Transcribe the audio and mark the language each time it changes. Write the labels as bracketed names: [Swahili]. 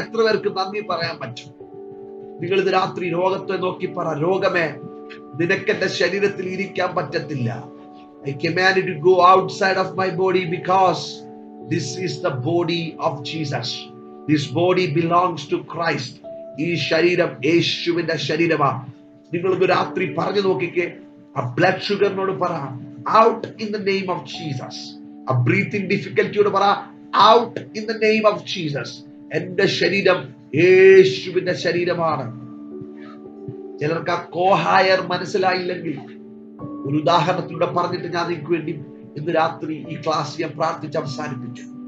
[Malayalam] എത്ര പേർക്ക് നന്ദി പറയാൻ പറ്റും? നിങ്ങൾ ഇത് രാത്രി രോഗത്തെ നോക്കി പറ, രോഗമേ നിനക്ക് എന്റെ ശരീരത്തിൽ ഇരിക്കാൻ പറ്റത്തില്ല. [English] I command you to go outside of my body because this is the body of Jesus. This body belongs to Christ. [Malayalam] ഈ ശരീരം യേശുവിന്റെ ശരീരമാണ്. നിങ്ങൾ ഇന്ന് രാത്രി പറഞ്ഞു നോക്കിക്കേ. ആ ബ്ലഡ് ഷുഗറിനോട് പറ, [English] Out in the name of Jesus. [Malayalam] ആ ബ്രീത്തിങ് ഡിഫിക്കൽറ്റിയോട് പറ, [English] Out in the name of Jesus. [Malayalam] എന്റെ ശരീരം യേശുവിന്റെ ശരീരമാണ്. ചിലർക്ക് ആ കോഹായർ മനസ്സിലായില്ലെങ്കിൽ ഒരു ഉദാഹരണത്തിലൂടെ പറഞ്ഞിട്ട് ഞാൻ നിങ്ങൾക്ക് വേണ്ടി ഇന്ന് രാത്രി ഈ ക്ലാസ് ഞാൻ പ്രാർത്ഥിച്ച് അവസാനിപ്പിച്ചു.